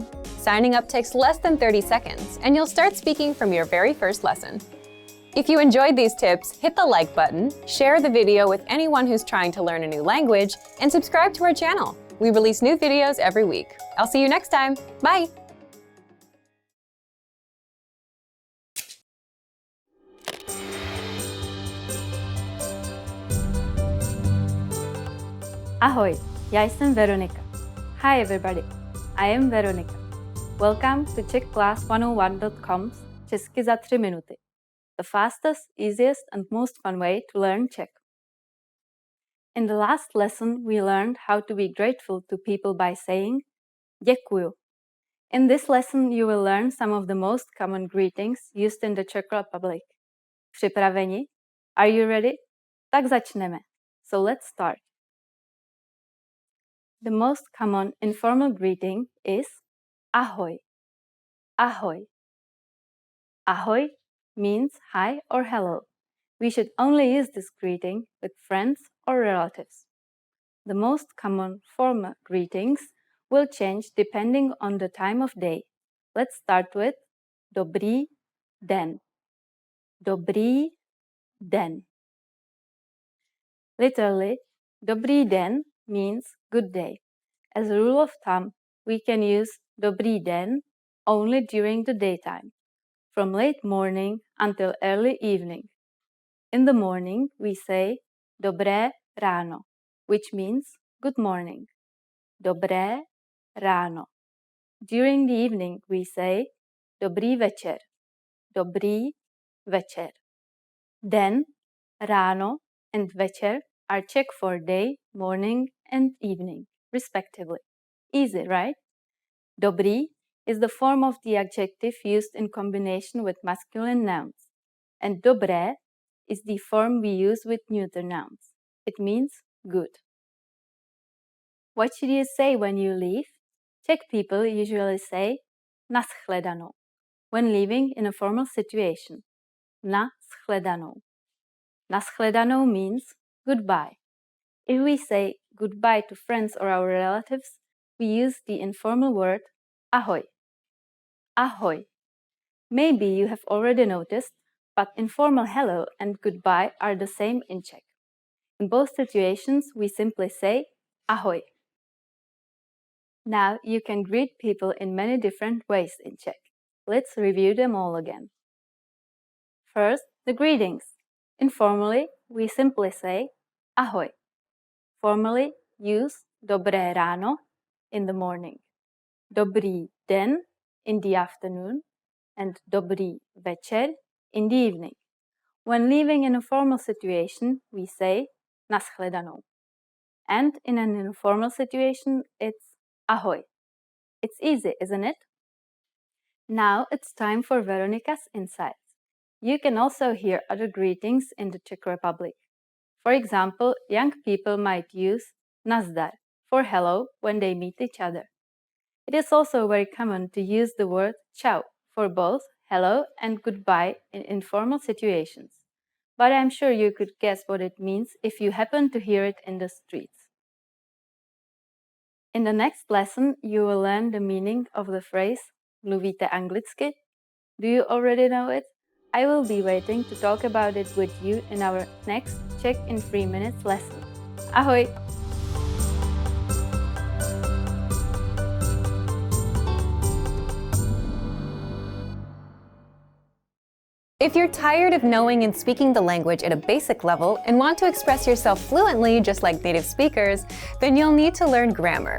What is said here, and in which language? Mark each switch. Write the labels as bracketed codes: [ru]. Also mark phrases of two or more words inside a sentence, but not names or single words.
[en] Signing up takes less than 30 seconds, and you'll start speaking from your very first lesson. If you enjoyed these tips, hit the like button, share the video with anyone who's trying to learn a new language, and subscribe to our channel. We release new videos every week. I'll see you next time. Bye! [cs] Ahoj, já jsem Veronika. [en] Hi everybody, I am Veronika. Welcome to CzechClass101.com's [cs] Česky za 3 minuty, [en] the fastest, easiest and most fun way to learn Czech. In the last lesson, we learned how to be grateful to people by saying děkuju. In this lesson, you will learn some of the most common greetings used in the Czech Republic. Připraveni? Are you ready? [cs] Tak začneme. [en] So let's start. The most common informal greeting is ahoj. [cs] Ahoj. Ahoj [en] means hi or hello. We should only use this greeting with friends or relatives. The most common formal greetings will change depending on the time of day. Let's start with [cs] dobrý den. Dobrý den. [en] Literally, [cs] dobrý den [en] means good day. As a rule of thumb, we can use dobrý den only during the daytime, from late morning until early evening. In the morning, we say [cs] dobré ráno, [en] which means good morning. [cs] Dobré ráno. [en] During the evening, we say [cs] dobrý večer. Dobrý večer. [en] Den, ráno and večer are Czech for day, morning, and evening, respectively. Easy, right? Dobrý is the form of the adjective used in combination with masculine nouns, and dobré is the form we use with neuter nouns. It means good. What should you say when you leave? Czech people usually say [cs] na shledanou [en] when leaving in a formal situation. [cs] Na shledanou. Na shledanou [en] means goodbye. If we say goodbye to friends or our relatives, we use the informal word ahoj. [cs] Ahoj. [en] Maybe you have already noticed, but informal hello and goodbye are the same in Czech. In both situations, we simply say ahoj. Now you can greet people in many different ways in Czech. Let's review them all again. First, the greetings. Informally, we simply say ahoj. Formally, use [cs] dobré ráno [en] in the morning, [cs] dobrý den [en] in the afternoon, and [cs] dobrý večer [en] in the evening. When leaving in a formal situation, we say [cs] na shledanou. [en] And in an informal situation, it's ahoj. It's easy, isn't it? Now it's time for Veronica's insights. You can also hear other greetings in the Czech Republic. For example, young people might use nazdar for hello when they meet each other. It is also very common to use the word čau for both hello and goodbye in informal situations. But I'm sure you could guess what it means if you happen to hear it in the streets. In the next lesson, you will learn the meaning of the phrase [cs] mluvíte anglicky? [en] Do you already know it? I will be waiting to talk about it with you in our next Czech in 3 minutes lesson. [cs] Ahoj! [en] If you're tired of knowing and speaking the language at a basic level and want to express yourself fluently just like native speakers, then you'll need to learn grammar.